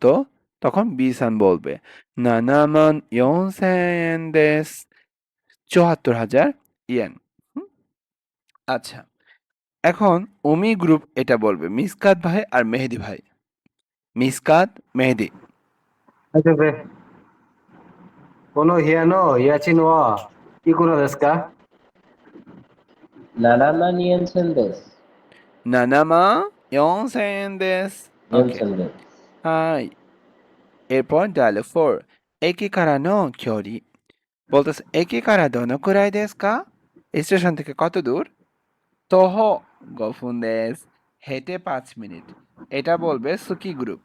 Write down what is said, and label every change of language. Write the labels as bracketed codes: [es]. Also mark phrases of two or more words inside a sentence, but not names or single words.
[bn] তখন বি-সান বলবে 7,4,000 দেস। ৭৪,০০০ ইয়েন। হুম? আচ্ছা। এখন উমি গ্রুপ এটা বলবে। মিসকাত ভাই আর মেহেদী ভাই। মিসকাত, মেহেদী। [ja] はい、先生。この部屋の家賃はいくらですか 7万イエンセンです。 7,4,000 দেস। イエン [bn] ওকে। [ja] センです。 [bn] হাই। এরপর ডায়ালগ 4। [ja] 駅 から の 距離. [bn] বলতেছে [ja] 駅 から どの くらい です か? [bn] স্টেশন থেকে কত দূর? [ja] 徒歩 5分 です. [bn] হেঁটে 5 মিনিট। এটা বলবে সুকি গ্রুপ।